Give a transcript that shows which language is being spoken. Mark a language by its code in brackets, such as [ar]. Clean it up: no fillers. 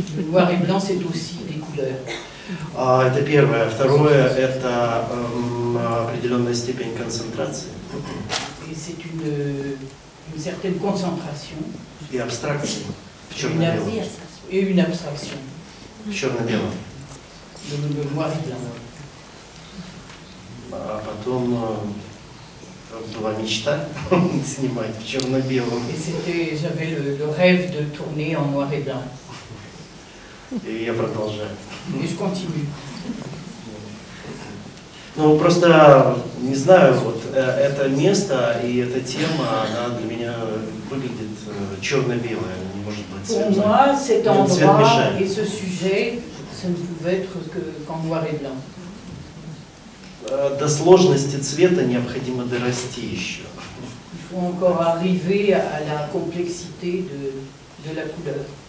[fr] Noir et blanc, c'est aussi des couleurs. [ru] Это первое. Второе, это определенная степень концентрации. [fr] Et c'est une certaine concentration. [ru] И абстракции в черно-белом. [fr] Et une abstraction. [ru] В черно-белом. [fr] Le noir et blanc. [ru] А потом была мечта снимать в черно-белом. [fr] Et j'avais le rêve de tourner en noir et blanc. [ru] И я продолжаю. [fr] Et je continue. [ru] Ну, просто, не знаю, вот это место и эта тема, она для меня выглядит черно-белая, не может быть [fr] Pour moi, cet endroit et ce sujet, ça ne pouvait être qu'en noir et blanc. [ru] До сложности цвета необходимо дорасти еще. [fr] Il faut encore arriver à la complexité de la couleur.